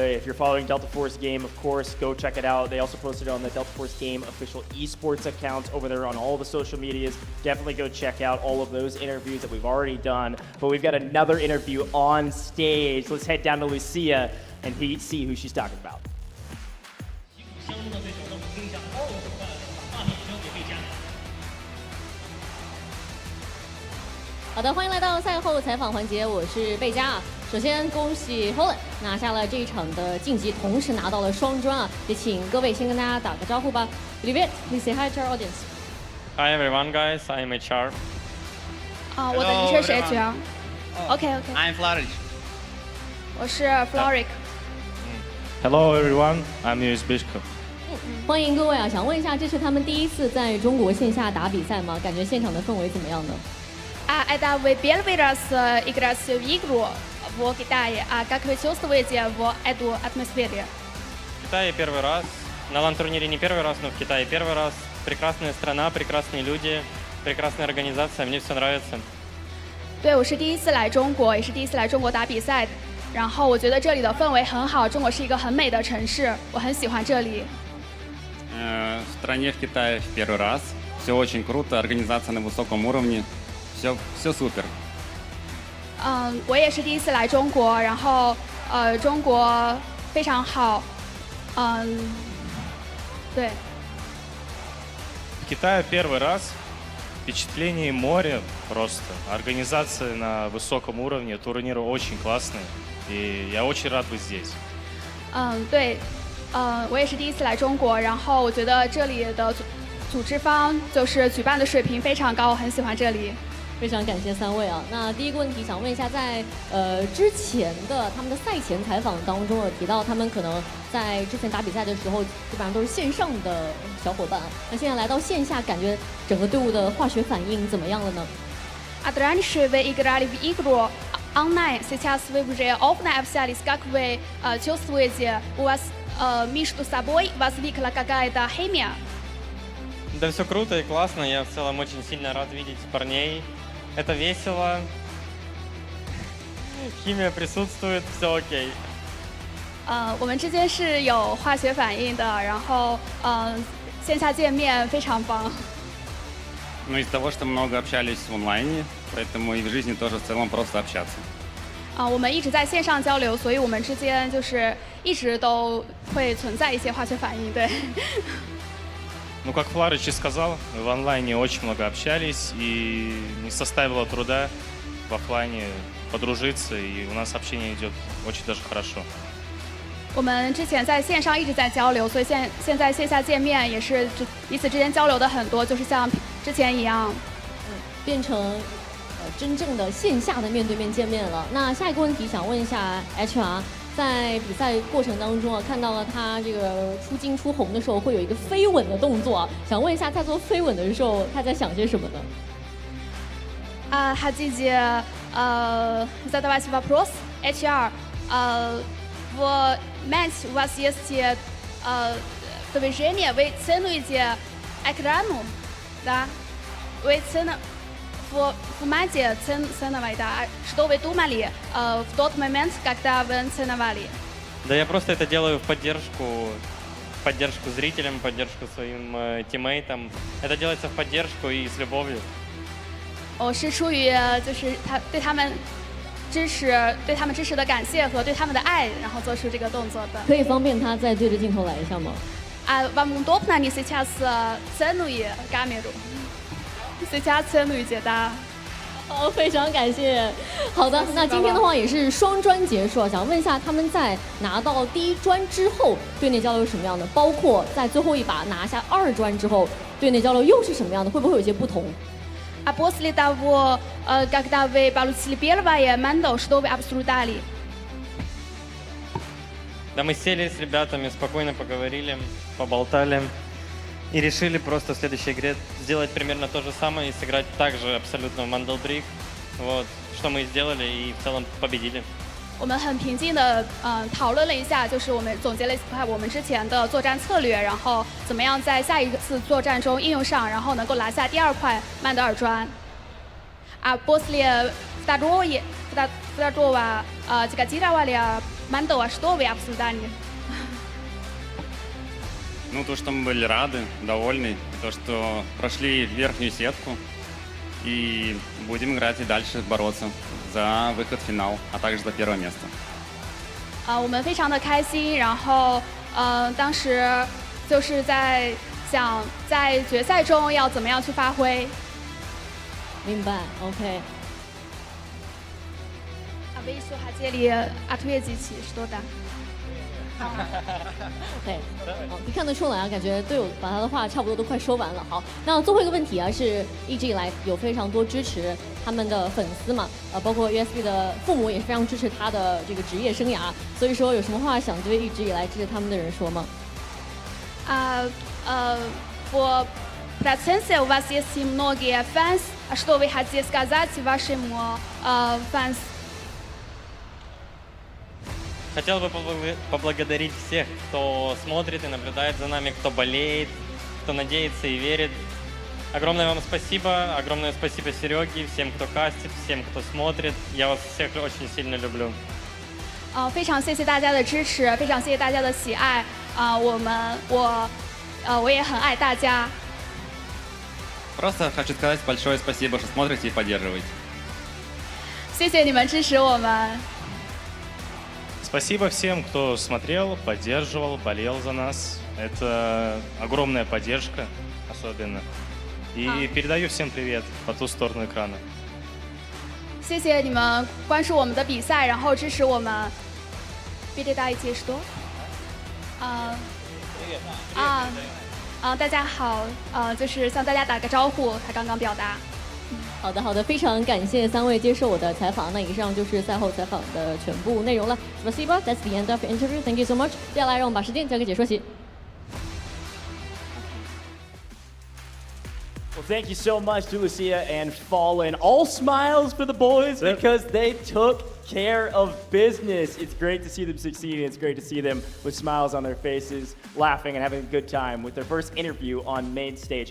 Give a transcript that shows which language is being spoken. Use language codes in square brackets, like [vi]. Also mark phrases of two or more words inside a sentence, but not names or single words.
[en] If you're following Delta Force Game, of course, go check it out. They also posted it on the Delta Force Game official esports accounts over there on all the social medias. Definitely go check out all of those interviews that we've already done. But we've got another interview on stage. Let's head down to Lucia and see who she's talking about. [zh] 好的，欢迎来到赛后采访环节，我是贝佳啊。首先恭喜 Holland 拿下了这一场的晋级，同时拿到了双专啊，也请各位先跟大家打个招呼吧。 [en] Olivier, please say hi to our audience. Hi everyone, guys. I'm HR. [zh] 我的昵称是 HR. OK. [en] I'm Flarich. [zh] 我是 Floric. [en] Hello everyone, I'm Yuzvishka. [zh] 欢迎各位啊，想问一下，这是他们第一次在中国线下打比赛吗？感觉现场的氛围怎么样呢 [ru] Это вы первый раз играть в игру в Китае, как вы чувствуете в эту атмосфере? В Китае первый раз, на лан-турнире не первый раз, но в Китае первый раз. Прекрасная страна, прекрасные люди, прекрасная организация, мне все нравится. [zh] 对，我是第一次来中国，也是第一次来中国打比赛，然后我觉得这里的氛围很好，中国是一个很美的城市，我很喜欢这里。 [ru] В стране в Китае в первый раз, все очень круто, организация на высоком уровне. Все супер. [zh] 我也是第一次来中国，然后中国非常好，对。 [ru] В Китае первый раз, впечатление море просто, организация на высоком уровне, турниры очень классные, и я очень рад быть здесь. [zh] 对，我也是第一次来中国，然后我觉得这里的组织方就是举办的水平非常高，我很喜欢这里。非常感谢三位啊！那第一个问题想问一下，在之前的他们的赛前采访当中有提到，他们可能在之前打比赛的时候，基本上都是线上的小伙伴。那现在来到线下，感觉整个队伍的化学反应怎么样了呢 [ru] Раньше вы играли в игру онлайн, сейчас вы уже оффлайн общались. Как вы чувствуете, у вас между собой возникла какая-то химия? Да все круто и классно, я в целом очень сильно рад видеть парней. Это весело, химия присутствует, все окей. [zh] 我们之间是有化学反应的，然后线下见面非常棒。 [ru] Но из-за того, что много общались в онлайне, поэтому и в жизни тоже в целом просто общаться. [zh] 我们一直在线上交流，所以我们之间就是一直都会存在一些化学反应，对。 [ru] Ну, как Фларич и сказал, мы в онлайне очень много общались, и не составило труда в офлайне подружиться, и у нас общение идет очень даже хорошо. [zh] 我们之前在线上一直在交流，所以现在线下见面也是彼此之间交流的很多，就是像之前一样，变成真正的线下的面对面见面了。那下一个问题想问一下 HR， 在比赛过程当中啊，看到了他这个出金出红的时候会有一个飞吻的动作，想问一下，在做飞吻的时候他在想些什么呢 [ru] ？Хотите задавать вопрос? HR, в матч у вас есть движение, вы ценуете экрану, да? Вы в матче ценовали, да? Что вы думали в тот момент, когда вы ценовали? Да я просто это делаю в поддержку зрителям, поддержку своим тиммейтам. Это делается в поддержку и с любовью. [zh] 我是出于就是对他们支持的感谢和对他们的爱，然后做出这个动作的。可以方便他再对着镜头来一下吗 [ru] ？Вам удобно не сейчас ценуя камеру? Сейчас ценуете, да? [zh] 好，非常感谢。好的，那今天的话也是双专结束，想问一下他们在拿到第一专之后，队内交流是什么样的？包括在最后一把拿下二专之后，队内交流又是什么样的？会不会有些不同 [ru] ？А после того, когда вы получили первое мандо, что вы обсуждали? Да мы сели с ребятами, спокойно поговорили, поболтали и решили просто в следующей игре сделать примерно то же самое и сыграть также абсолютно в Mandal Brick. Вот, что мы и сделали и в целом победили. [zh] 我们很平静的讨论了一下，就是我们总结了一下我们之前的作战策略，然后怎么样在下一次作战中应用上，然后能够拿下第二块曼德尔砖。 [ru] После второго тяготировали Мандо, что вы обсуждали? Ну, то, что мы были рады, довольны, то, что прошли верхнюю сетку и будем играть и дальше бороться за выход в финал, а также за первое место. [zh] 我们非常的开心，然后当时就是在想在决赛中要怎么样去发挥。明白 ，OK。 [ru] Вы еще хотели ответить что-то? [zh] OK， 好，你看得出来啊，感觉队友把他的话差不多都快说完了。好，那最后一个问题啊，是一直以来有非常多支持他们的粉丝嘛，包括 USB 的父母也非常支持他的这个职业生涯，所以说有什么话想对一直以来支持他们的人说吗？ [ru] В процессе у вас есть многие фанс. Что вы хотите сказать вашим фанс? Хотел бы поблагодарить всех, кто смотрит и наблюдает за нами, кто болеет, кто надеется и верит. Огромное вам спасибо, огромное спасибо Сереге, всем, кто кастит, всем, кто смотрит. Я вас всех очень сильно люблю. [zh] 非常谢谢大家的支持，非常谢谢大家的喜爱。我也很爱大家。 [ru] Просто хочу сказать большое спасибо, что смотрите и поддерживаете. [zh] 谢谢你们支持我们。 [ru] Спасибо всем, кто смотрел, поддерживал, болел за нас. Это огромная поддержка, особенно. И передаю всем привет по ту сторону экрана. [zh] 谢谢你们关注我们的比赛，然后支持我们。 [ru] Передайте что? [zh] 大家好，就是向大家打个招呼，他刚刚表达。好的，好的，非常感谢3位接受我的采访。那以上就是赛后采访的全部内容了。Спасибо, [en] that's the end of the interview. Thank you so much. [zh] 接下来让我们把时间交给解说席。 [en] Well, thank you so much to Lucia and Fallen. All smiles for the boys because they took care of business. It's great to see them succeed. It's great to see them with smiles on their faces, laughing and having a good time with their first interview on main stage.